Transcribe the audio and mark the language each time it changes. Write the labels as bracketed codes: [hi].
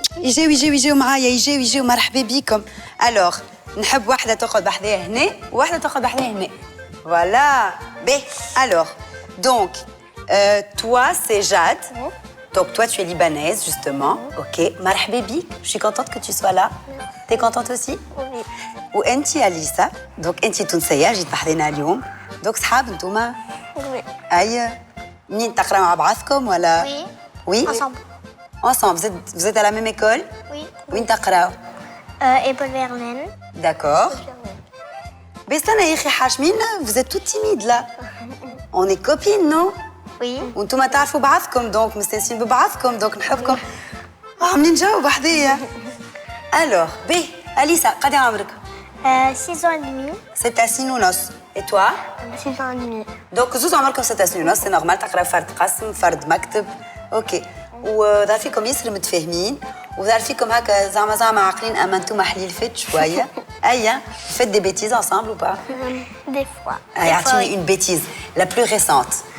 [ar] يجيو معايا يجيو مرحبا بيكم. الوغ نحب واحدة تقعد بحذايا هنا وواحدة تقعد بحذايا هنا. فوالا. باهي. [fr] الوغ دونك toi c'est Jade. Donc toi tu es libanaise justement. Ok. [ar] مرحبا بيك. [fr] Je suis contente que tu sois là. T'es contente aussi? Oui. [ar] وانتي أليسا. دونك انتي تونسية جيت بحذانا اليوم. دونك صحاب انتوما؟ [fr] Oui. [ar] أي منين تقراو مع بعضكم ولا؟ [fr] Oui. Oui. Ensemble. Ensemble. Vous êtes à la même école? Oui. [ar] وين تقراو؟ [fr] Épaule Verlaine. D'accord. [ar] بس أنا يا أخي حاشمين [fr] vous êtes toutes timides là. On est copines non؟ Oui. [ar] وانتوما تعرفوا بعضكم دونك مستانسين ببعضكم دونك نحبكم. منين جاوا بحذايا؟ Alors باهي أليسا قد عمرك؟ [fr] 6 ans et demi. [ar] 6 سنين ونص. [fr] Et toi؟ 6 ans et demi. [ar] دونك زوز عمركم 6 سنين ونص، سي نورمال تقراو فرد قسم فرد مكتب. اوكي. وظهر فيكم ياسر متفاهمين وظهر فيكم هكا زعما عاقلين اما انتوما حليل فات شويه. [fr] ايا فaites des bêtises ensemble ou pas? Des fois. اعطيني une bêtise la plus récente.